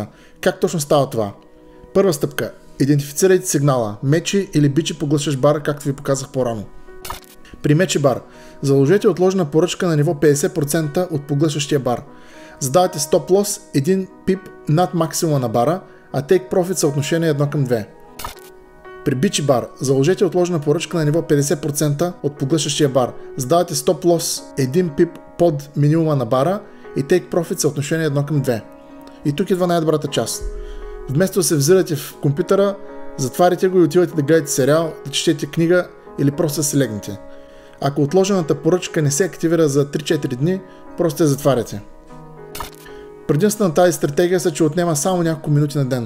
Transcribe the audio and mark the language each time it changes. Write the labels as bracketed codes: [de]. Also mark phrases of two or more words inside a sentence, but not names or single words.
[bg] Как точно става това? Първа стъпка. Идентифицирайте сигнала. Мечи или бичи поглъщащ бар, както ви показах по-рано. При мечи бар, заложете отложена поръчка на ниво 50% от поглъщащия бар. Задавате [en] stop loss [bg] 1 пип над максимума на бара, а [en] take profit [bg] съотношение 1:2. При бичи бар, заложете отложена поръчка на ниво 50% от поглъщащия бар. Задавате [en] stop loss [bg] 1 пип под минимума на бара и [en] take profit [bg] съотношение 1:2. И тук идва най-добрата част. Вместо да се взирате в компютъра, затваряте го и отивате да гледате сериал, да четете книга или просто да се легнете. Ако отложената поръчка не се активира за 3-4 дни, просто я затваряте. Предимството на тази стратегия са, че отнема само няколко минути на ден.